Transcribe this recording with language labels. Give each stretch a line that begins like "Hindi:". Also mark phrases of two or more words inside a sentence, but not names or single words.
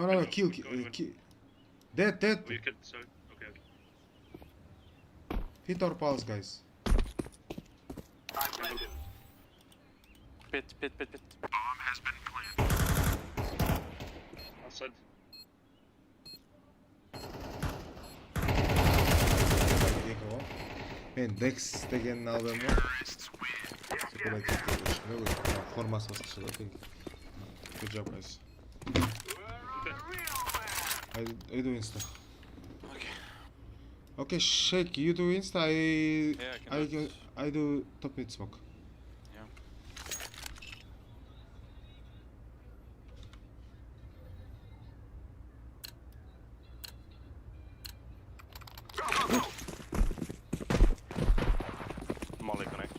English: No, kill. Dead. Oh, you killed, sorry. Okay. Hit or pulse, guys. I'm planted. Pit. Bomb has been planted. Outside.
Kazakh: Мен Dex дегенін албаймын ғой. Формасы басқаша да тек.
English: Good job, guys. I do insta. Okay, Shake, you do insta. I do top mid smoke. Yeah. Molly connect.